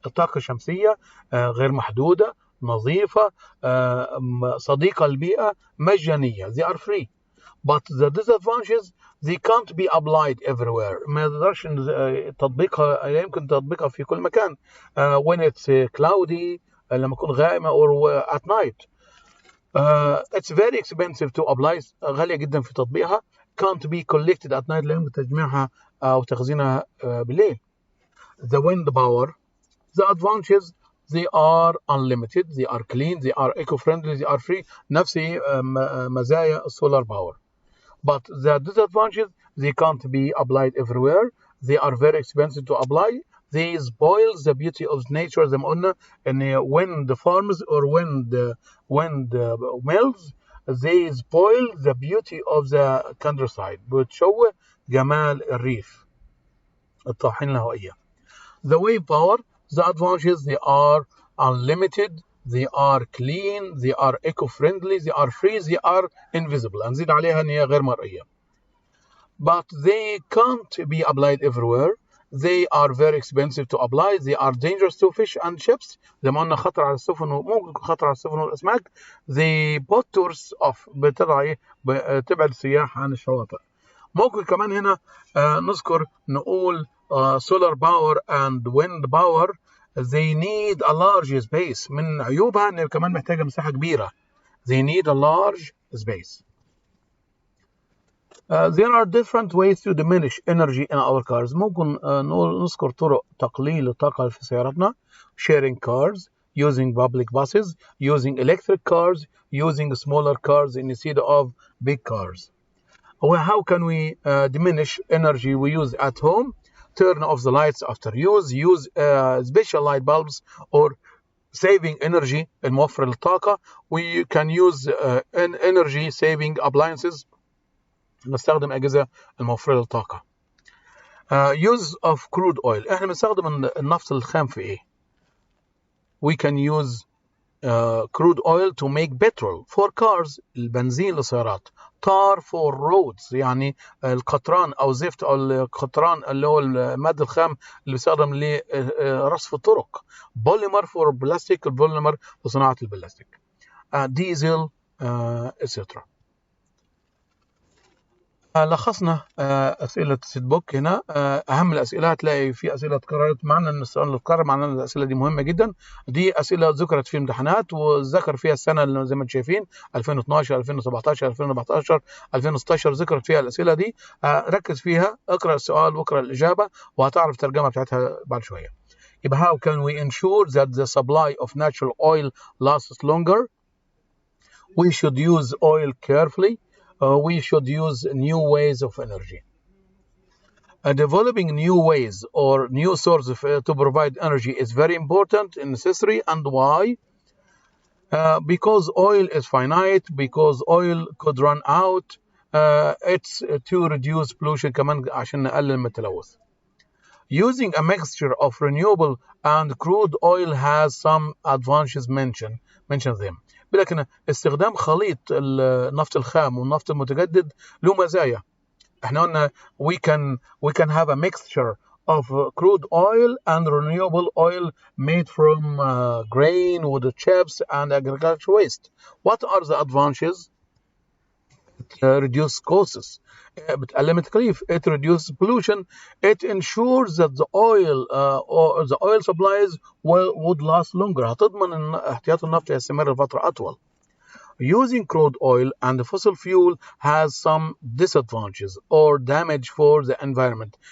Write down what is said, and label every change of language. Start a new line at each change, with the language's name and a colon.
Arabic: الطاقة الشمسية غير محدودة، نظيفة، صديقة للبيئة، مجانية.
English: They are free. But the disadvantages, they can't be applied everywhere.
Arabic: ما يقدرش تطبيقها، يمكن تطبيقها في كل مكان.
English: When it's cloudy،
Arabic: لما يكون غائمة،
English: or at night. It's very expensive to apply.
Arabic: غالية جدا في تطبيقها.
English: Can't be collected at night.
Arabic: لا يمكن تجميعها أو تخزينها بالليل.
English: The wind power, the advantages, they are unlimited, they are clean, they are eco-friendly, they are free.
Arabic: نفس مزايا السولار باور.
English: But the disadvantages, they can't be applied everywhere. They are very expensive to apply. They spoil the beauty of nature.
Arabic: زي ما قلنا إن
English: when the farms or when the mills, they spoil the beauty of the countryside.
Arabic: بتشوه جمال الريف، الطواحين الهوائية.
English: The wave power, the advantages, they are unlimited, they are clean, they are eco-friendly, they are free, they are invisible.
Arabic: نزيد عليها إن هي غير مرئية.
English: But they can't be applied everywhere. They are very expensive to apply. They are dangerous to fish and ships.
Arabic: زي ما قلنا خطر على السفن وممكن خطر على السفن والأسماك.
English: They put tourists off.
Arabic: بتبعد السياح عن الشواطئ. ممكن كمان هنا نذكر نقول
English: solar power and wind power, they need a large space.
Arabic: من عيوبها إن كمان محتاجة مساحة كبيرة.
English: They need a large space. There are different ways to diminish energy in our cars.
Arabic: ممكن نذكر طرق تقليل الطاقة في سيارتنا.
English: Sharing cars, using public buses, using electric cars, using smaller cars instead of big cars. How can we diminish energy we use at home? Turn off the lights after use special light bulbs or saving energy
Arabic: الموفر للطاقة.
English: We can use energy saving appliances.
Arabic: نستخدم أجهزة الموفرة للطاقة.
English: Use of crude oil.
Arabic: احنا بنستخدم النفط الخام في ايه؟
English: We can use crude oil to make petrol for cars.
Arabic: البنزين للسيارات.
English: tar for roads
Arabic: يعني القطران او زفت او القطران اللي هو المادة الخام اللي بيستخدم لرصف الطرق.
English: polymer for plastic
Arabic: البوليمر لصناعة البلاستيك. ديزل etc. لخصنا أسئلة سيتبوك هنا. أهم الأسئلة هتلاقي في أسئلة اتكررت. معنى أن السؤال اللي اتكرر معناه أن الأسئلة دي مهمة جدا. دي أسئلة ذكرت في امتحانات وذكر فيها السنة اللي زي ما انتم شايفين 2012 2017 2014 2016 ذكرت فيها الأسئلة دي. ركز فيها، اقرأ السؤال واقرأ الإجابة وهتعرف الترجمة بتاعتها بعد شوية.
English: يبقى how can we ensure that the supply of natural oil lasts longer? We should use oil carefully. We should use new ways of energy. Developing new ways or new sources to provide energy is very important and necessary. And why? Because oil is finite, because oil could run out. It's to reduce pollution
Arabic: كمان عشان نقلل من التلوث.
English: Using a mixture of renewable and crude oil has some advantages. Mention them.
Arabic: لكن استخدام خليط النفط الخام والنفط المتجدد له مزايا. احنا قلنا
English: we can have a mixture of crude oil and renewable oil made from grain, wood chips and agricultural waste. What are the advantages? It reduces costs.
Arabic: بتقلل التكاليف.
English: It reduces pollution. It ensures that the oil supplies would last longer.
Arabic: هتضمن ان احتياط النفط يستمر لفترة أطول.
English: Using crude oil and fossil fuel has some disadvantages or damage for the environment.